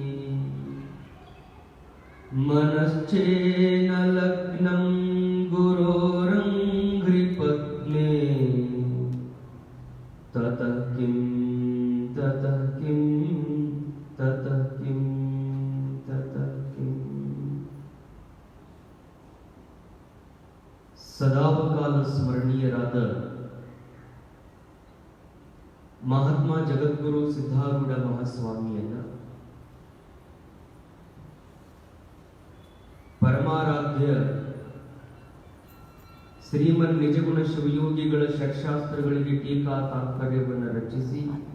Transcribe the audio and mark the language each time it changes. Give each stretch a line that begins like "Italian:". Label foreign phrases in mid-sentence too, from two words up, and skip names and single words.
Sanskrit: मनश्चेन लग्नं गुरोरङ्घ्रिपद्मे ततः किं ततः किं ततः किं ततः किं
Kannada: ಸದಾಕಾಲ ಸ್ಮರಣೀಯರಾದ ಮಹಾತ್ಮ ಜಗದ್ಗುರು ಸಿದ್ಧಾರೂಢ ಮಹಾಸ್ವಾಮಿಯನ್ನ ಪರಮಾರಾಧ್ಯ ಶ್ರೀಮನ್ ನಿಜಗುಣ ಶಿವಯೋಗಿಗಳ ಷಟ್ಶಾಸ್ತ್ರಗಳಿಗೆ ಟೀಕಾ ತಾತ್ಪರ್ಯವನ್ನು ರಚಿಸಿ